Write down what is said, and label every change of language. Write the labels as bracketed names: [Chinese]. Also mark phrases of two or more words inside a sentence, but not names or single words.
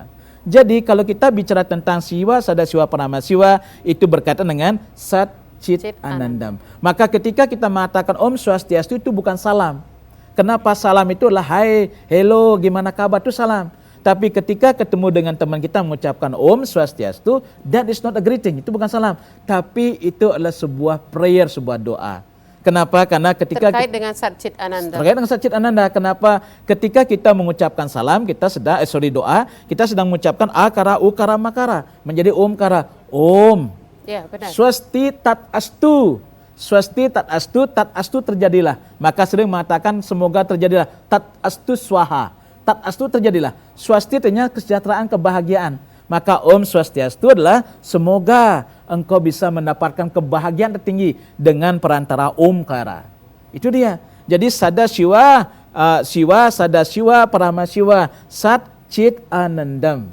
[Indonesian] Jadi kalau kita bicara tentang Shiva, Sada Shiva, Parama Shiva, itu berkaitan dengan [Sanskrit] Sat, Chit, Anandam. [Indonesian] Maka ketika kita mengatakan Om Swastiastu itu bukan salam. Kenapa salam itu adalah hai, hello, gimana kabar, itu salam. Tapi ketika ketemu dengan teman kita mengucapkan Om Swastiastu, [English] that is not a greeting, [Indonesian] itu bukan salam, tapi itu adalah sebuah prayer, sebuah doa. Kenapa? Karena ketika terkait dengan [Sanskrit] Satchit Ananda. [Indonesian] Terkait dengan [Sanskrit] Satchit Ananda. [Indonesian] Kenapa? Ketika kita mengucapkan salam, kita sedang doa, kita sedang mengucapkan akara, ukara, makara, menjadi omkara. Om. Ya, benar. [Sanskrit] Swasti tat astu. Swasti tat astu terjadilah. [Indonesian] Maka sering mengatakan semoga terjadilah [Sanskrit] tat astu swaha. Tat astu [Indonesian] terjadilah. Swasti artinya kesejahteraan, kebahagiaan. Maka Om Swastiastu adalah semoga engkau bisa mendapatkan kebahagiaan tertinggi dengan perantara Omkara. Itu dia. Jadi Sadasiwa, Sadasiwa, Paramasiwa, [Sanskrit] Sat Chit Anandam.